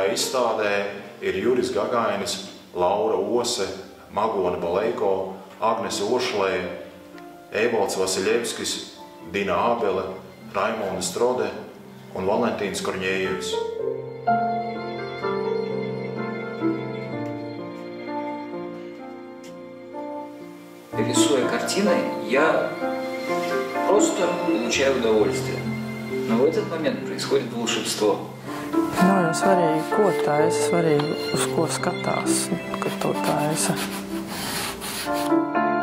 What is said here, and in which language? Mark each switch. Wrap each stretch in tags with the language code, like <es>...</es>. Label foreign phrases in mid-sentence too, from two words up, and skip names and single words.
<lv>izstādē, ir Juris Gagainis, Laura Ose, Magona Balejko, Agnese Ošlē, Evalds Vasiljevskis, Dina Ābele, Raimonda Strode un Valentīns Korņējevs.</lv> <ru>Рисуя картины, я просто получаю удовольствие. Но в этот момент происходит волшебство.</ru> <lv>Nav jau svarīgi, ko taisa, svarīgi, uz ko skatās, kad to taisa.</lv>